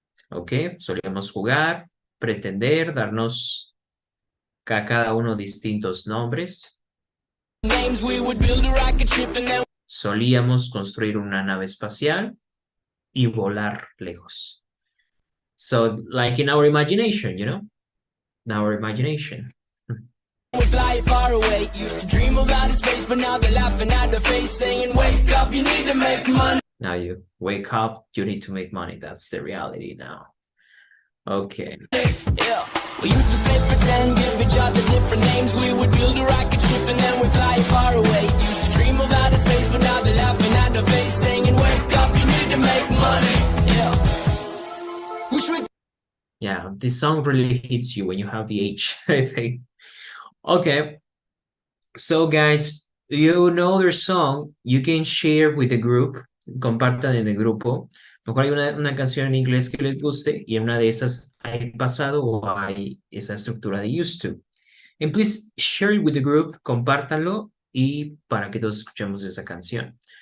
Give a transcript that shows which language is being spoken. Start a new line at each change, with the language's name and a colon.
Spanish: Ok, solíamos jugar, pretender, darnos a cada uno distintos nombres.
English: Names we would build a rocket ship and then
Spanish: Solíamos construir una nave espacial y volar lejos.
English: So, like in our imagination, in our imagination. we fly far away. Used to dream of outer space, but now they're laughing at the face, saying, "Wake up, you need to make money." Now you wake up, you need to make money. That's the reality now. Okay. Yeah, we used to play pretend, give each other different names. We would build a rocket ship and then we fly far away. Used to dream of outer space, but now they're laughing at the face, saying, "Wake up, you need to make money." Yeah. Wish we Yeah, this song really hits you when you have the age, I think. Okay. So guys, you know their song, you can share with the group,
Spanish: compartan en el grupo. A lo mejor hay una canción en inglés que les guste y en una de esas hay pasado o hay esa estructura de used to.
English: And please share it with the group,
Spanish: compártanlo y para que todos escuchemos esa canción.